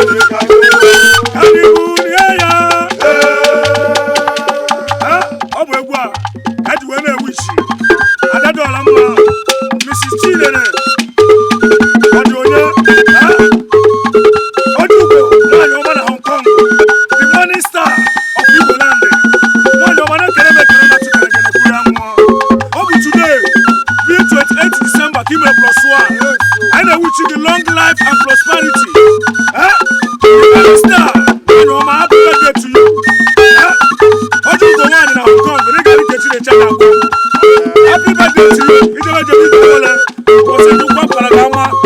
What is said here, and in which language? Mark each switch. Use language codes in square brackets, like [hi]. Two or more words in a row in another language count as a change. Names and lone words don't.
[ig] Ka anyị bulie ya. Ee. Ha? Ọ bụ egwu a, ka eji wee na-ewu isi. Ada dị ọla mma, Mrs. Chinere. Ọ dị onye? Eh? Ọ dị Ugo, nwaanyị ọma na Hong Kong. [en] The morning star of Igbo land. [ig] Nwaanyị ọma, na-ekele m ekele na Chukwu na-enye n'okpuru anwụ. Ọ bụ [en] today, being twenty-eight December, [ig] ka ị mere [en] plus one. Anyị na-ewish you the long life and prosperity. Eh? The morning star, [ig] nwaanyị ọma, [en] happy birthday to you. Eh? [ig] Ọ dị Ugo, nwaanyị na Hong Kong, na ị ga-adị ka Chineke na-akpọ. [en] Happy birthday to you. [ig] Ijebe, jebe, ijebe, ole. Ụbọchị Chukwu kwere ka ọma.